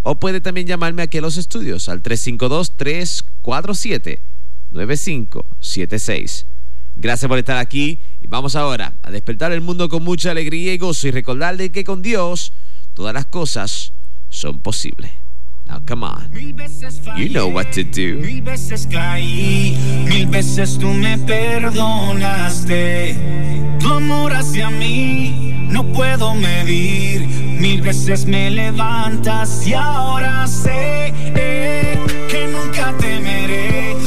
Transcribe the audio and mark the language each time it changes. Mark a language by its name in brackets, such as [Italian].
[Spanish] O puede también llamarme aquí a los estudios al 352-347-9576. Gracias por estar aquí y vamos ahora a despertar el mundo con mucha alegría y gozo y recordarle que con Dios todas las cosas son posibles. [English] Now come on, you know what to do. [Spanish] Mil veces caí, mil veces tú me perdonaste. Tu amor hacia mí no puedo medir. Mil veces me levantas y ahora sé que nunca temeré.